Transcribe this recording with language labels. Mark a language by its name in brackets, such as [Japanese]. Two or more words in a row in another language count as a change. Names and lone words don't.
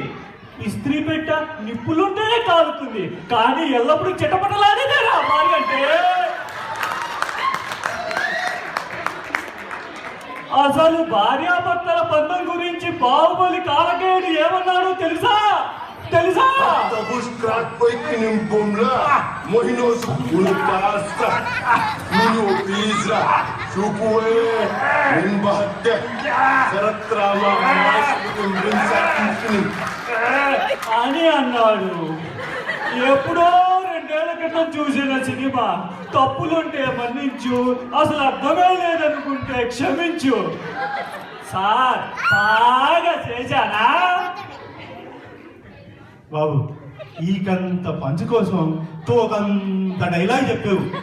[Telugu] ఇస్త్రీ పెట్ట నిప్పులుంటేనే కాలుతుంది, కానీ ఎల్లప్పుడూ చిటపటలాడేదేరా భార్య అంటే. అసలు భార్యాభర్తల బంధం గురించి బాహుబలి కాలకేయుడు ఏమన్నాడు తెలుసా? Tapos crack ko'y kinimpumla. Mohino sukulkasa. Nuno pizza. Sukuwe. Nimbahte. Saratrama. Mas kumbinsa kikinim. అని అన్నాడు. ఎప్పుడో 2 ఏళ్ల క్రితం చూసిన సినిమా. తప్పులుంటే మన్నించు, అసలు అర్థమే లేదనుకుంటే క్షమించు. సార్, బాగా చేశానా? బాబు, ఈకంత పంచు కోసం తోకంత డైలాగ్ చెప్పావు.